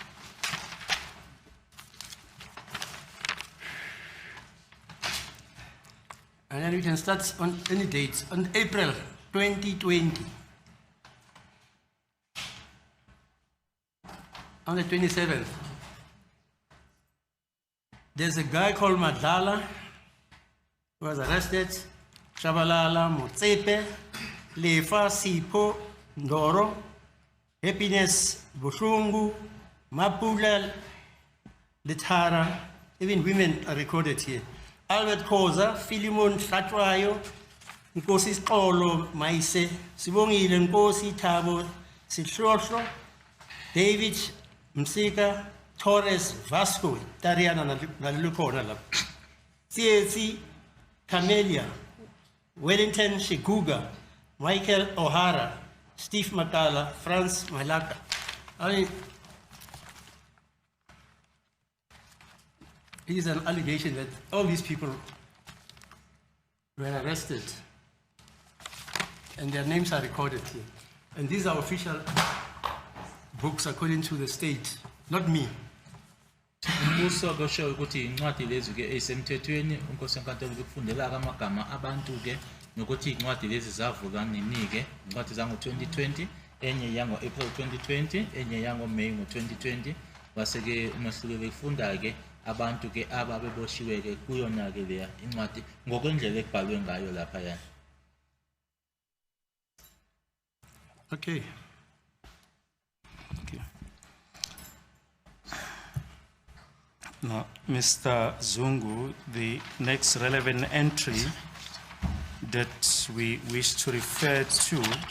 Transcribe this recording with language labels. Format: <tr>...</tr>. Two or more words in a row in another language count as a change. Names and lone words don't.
<en>And then we can start on any dates. On April 2020. On the 27th. There's a guy called Madlala who was arrested. Shabalala, Motsepe, Lefa, Sipo, Ndoro, Happiness, Bushungu, Mapula, Litara. Even women are recorded here. Albert Koza, Philemon Flatwayo, Nkosi Skolo, Maise, Sibongile Nkosi Tabo, Sitrosho, David Msika, Torres Vasco, Tariana Nalukona, CAC, Camelia, Wellington Shiguga, Michael O'Hara, Steve Makala, Franz Malaka. I mean, it is an allegation that all these people were arrested and their names are recorded here. And these are official books according to the state, not me.</en> <zu>Umbuso kusho ukuthi incwadi lezi ke esemthethweni unkosi enkantolo ukufundela amagama abantu ke nokuthi incwadi lezi zavulwa nini ke incwadi zango 2020 enye yango April 2020 enye yango May ngo 2020 base ke umahluko bekufunda ke abantu ke ababeboshiwe ke kuyona ke leya incwadi ngokwendlela ekubhalwe ngayo lapha yana.</zu> <en>Okay. Now, Mr. Zungu, the next relevant entry that we wish to refer to</en>